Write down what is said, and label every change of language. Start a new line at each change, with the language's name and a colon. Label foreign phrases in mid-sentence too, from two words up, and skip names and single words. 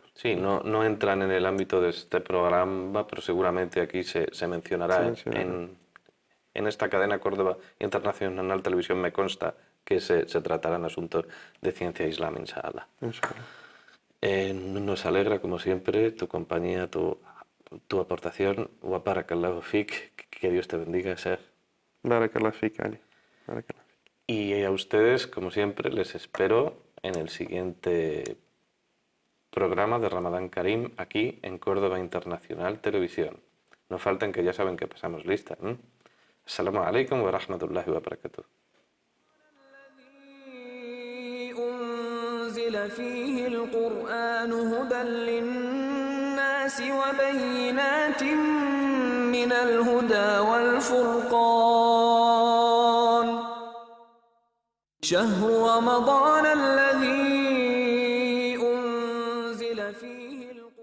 Spanish: Sí, no entran en el ámbito de este programa, pero seguramente aquí se mencionará. Se mencionará. En esta cadena Córdoba Internacional Televisión me consta que se tratarán asuntos de ciencia islam, inshallah. Nos alegra, como siempre, tu compañía, tu aportación.
Arabic: وبارك الله فيك,
Spanish: que Dios te bendiga, Sheikh.
Arabic: بارك الله فيك، علي. بارك الله فيك.
Spanish: Y a ustedes, como siempre, les espero en el siguiente programa de Ramadán Karim, aquí en Córdoba Internacional Televisión. No falten, que ya saben que pasamos lista.
Arabic: السلام عليكم ورحمة الله وبركاته. أنزل فيه القرآن هدى للناس وبينات من الهدى والفرقان شهر رمضان الذي أنزل فيه